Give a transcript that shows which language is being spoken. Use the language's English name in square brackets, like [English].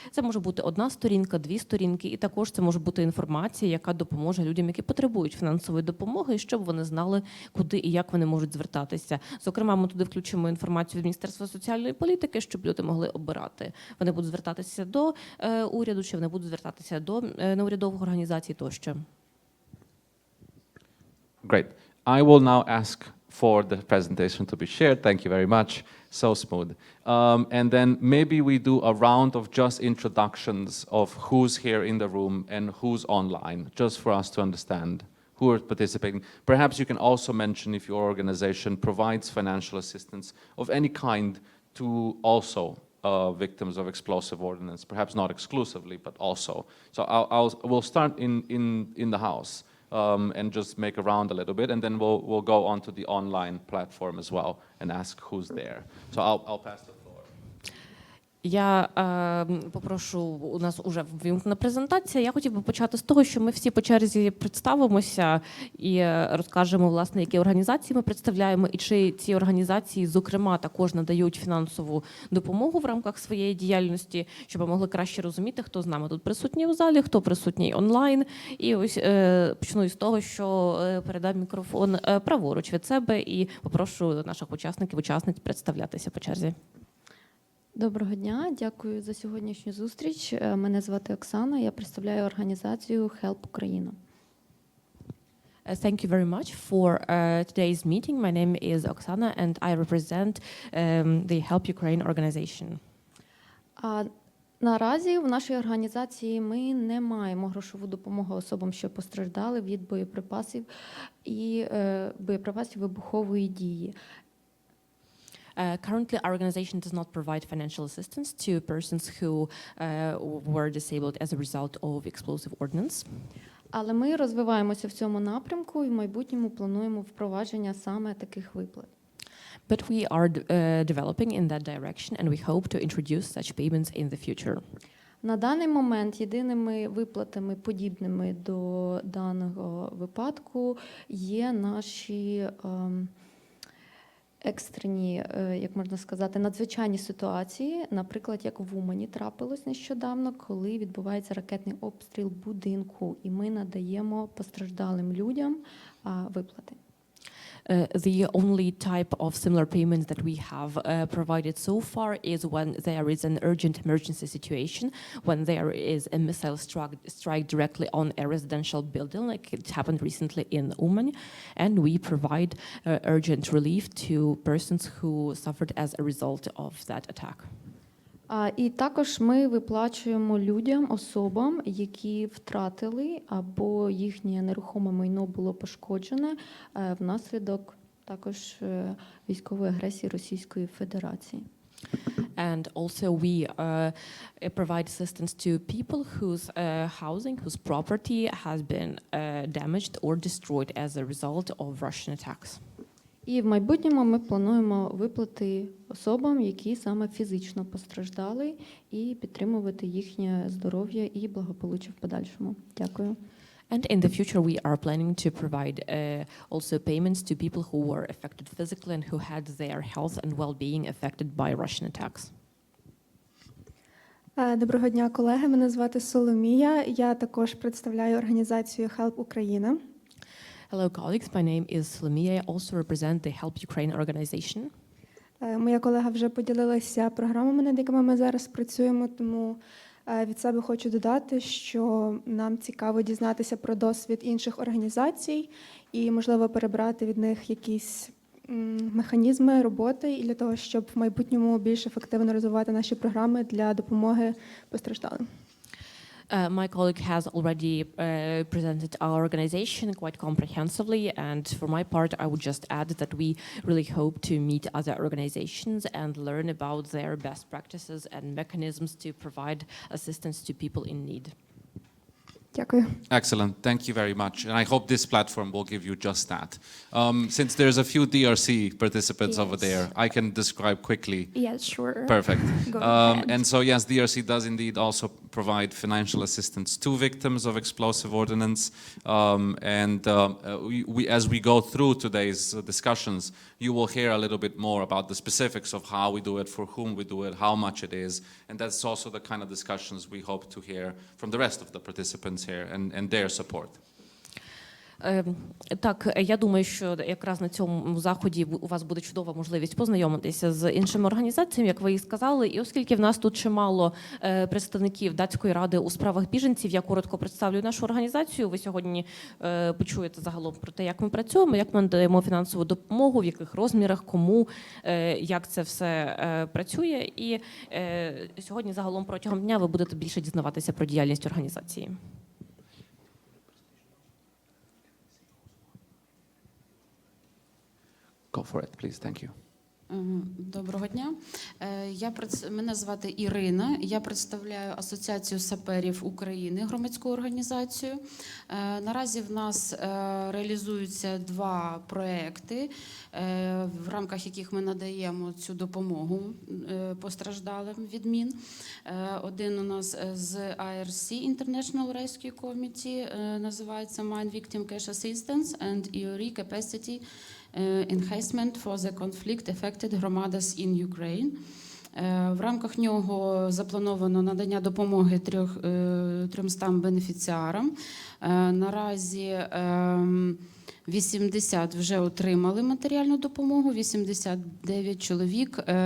[Ukrainian] Це може бути 1 сторінка, 2 сторінки, і також це може бути інформація, яка допоможе людям, які потребують фінансової допомоги, щоб вони знали, куди і як вони можуть звертатися. Зокрема, ми туди включимо інформацію від Міністерства соціальної політики, щоб люди могли обирати. Вони будуть звертатися до уряду, чи вони будуть звертатися до неурядових організацій тощо. [English] Great. I will now ask for the presentation to be shared. Thank you very much. So smooth. And then maybe we do a round of just introductions of who's here in the room and who's online, just for us to understand who are participating. Perhaps you can also mention if your organization provides financial assistance of any kind to also victims of explosive ordnance, perhaps not exclusively, but also. So we'll start in the house. And just make a round a little bit, and then we'll go on to the online platform as well and ask who's there. So I'll pass the floor. [Ukrainian] Я попрошу, у нас уже ввімкнена презентація. Я хотів би почати з того, що ми всі по черзі представимося і розкажемо, власне, які організації ми представляємо, і чи ці організації, зокрема, також надають фінансову допомогу в рамках своєї діяльності, щоб ми могли краще розуміти, хто з нами тут присутній у залі, хто присутній онлайн. І ось почну із того, що передам мікрофон праворуч від себе і попрошу наших учасників, учасниць представлятися по черзі. Доброго дня, дякую за сьогоднішню зустріч. Мене звати Оксана, я представляю організацію Help Україна. [English] Thank you very much for today's meeting. My name is Oksana and I represent the Help Ukraine organization. [Ukrainian] Наразі в нашій організації ми не маємо грошову допомогу особам, що постраждали від боєприпасів і боєприпасів вибухової дії. [English] Currently, our organization does not provide financial assistance to persons who were disabled as a result of explosive ordnance. [Ukrainian] Але ми розвиваємося в цьому напрямку і в майбутньому плануємо впровадження саме таких виплат. [English] But we are developing in that direction and we hope to introduce such payments in the future. [Ukrainian] На даний момент єдиними виплатами, подібними до даного випадку, є наші екстрені, як можна сказати, надзвичайні ситуації, наприклад, як в Умані трапилось нещодавно, коли відбувається ракетний обстріл будинку, і ми надаємо постраждалим людям виплати. [English] The only type of similar payments that we have provided so far is when there is an urgent emergency situation, when there is a missile strike directly on a residential building, like it happened recently in Uman, and we provide urgent relief to persons who suffered as a result of that attack. [Ukrainian] І також ми виплачуємо людям, особам, які втратили або їхнє нерухоме майно було пошкоджене внаслідок також військової агресії Російської Федерації. [English] And also we provide assistance to people whose housing, whose property has been damaged or destroyed as a result of Russian attacks. [Ukrainian] І в майбутньому ми плануємо виплати особам, які саме фізично постраждали, і підтримувати їхнє здоров'я і благополуччя в подальшому. Дякую. [English] And in the future, we are planning to provide also payments to people who were affected physically and who had their health and well-being affected by Russian attacks. [Ukrainian] Доброго дня, колеги. Мене звати Соломія. Я також представляю організацію Help Україна. [English] Hello, colleagues. My name is Salomia. I also represent the Help Ukraine organization. [Ukrainian] Моя колега вже поділилася програмами, над якими ми зараз працюємо, тому від себе хочу додати, що нам цікаво дізнатися про досвід інших організацій і, можливо, перебрати від них якісь механізми роботи і для того, щоб в майбутньому більш ефективно розвивати наші програми для допомоги постраждалим. [English] My colleague has already presented our organization quite comprehensively, and for my part, I would just add that we really hope to meet other organizations and learn about their best practices and mechanisms to provide assistance to people in need. [Ukrainian] Дякую. [English] Excellent. Thank you very much. And I hope this platform will give you just that. Since there's a few DRC participants over there, I can describe quickly. Yes, sure. Perfect. Go ahead. And so, yes, DRC does indeed also provide financial assistance to victims of explosive ordnance. We, as we go through today's discussions, you will hear a little bit more about the specifics of how we do it, for whom we do it, how much it is. And that's also the kind of discussions we hope to hear from the rest of the participants here and their support. [Ukrainian] Так, я думаю, що якраз на цьому заході у вас буде чудова можливість познайомитися з іншими організаціями, як ви і сказали. І оскільки в нас тут чимало представників Датської ради у справах біженців, я коротко представлю нашу організацію. Ви сьогодні почуєте загалом про те, як ми працюємо, як ми надаємо фінансову допомогу, в яких розмірах, кому, як це все працює. І сьогодні загалом протягом дня ви будете більше дізнаватися про діяльність організації. [English] Go for it, please. Thank you. [Ukrainian] Доброго дня. Мене звати Ірина. Я представляю Асоціацію саперів України, громадську організацію. Наразі в нас реалізуються 2 проекти, в рамках яких ми надаємо цю допомогу постраждалим від мін. Один у нас з IRC, International Rescue Committee, називається Mine Victim Cash Assistance and EORI Capacity Enhancement for the Conflict-Affected Громадас in Ukraine. В рамках нього заплановано надання допомоги 300 бенефіціарам. Наразі 80 вже отримали матеріальну допомогу, 89 чоловік.